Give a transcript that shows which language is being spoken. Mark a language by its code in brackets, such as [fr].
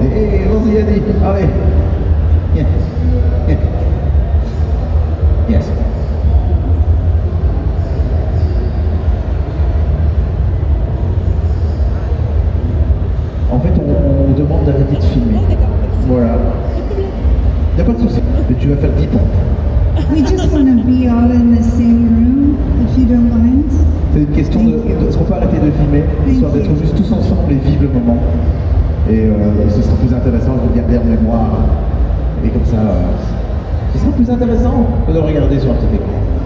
[fr] Et hey, vas-y Yannick, allez. [en] Yeah. Yeah. Yes. [fr] En fait, on demande d'arrêter de filmer. Voilà. Il n'y a pas de souci. Mais tu vas faire 10 pompes. [en] We just want to be all in the same room, if you don't mind. [fr] C'est une question de est-ce qu'on peut arrêter de filmer, histoire d'être juste tous ensemble et vivre le moment. Et ce sera plus intéressant de le garder en mémoire. Et comme ça, ce sera plus intéressant que de regarder sur un petit écran.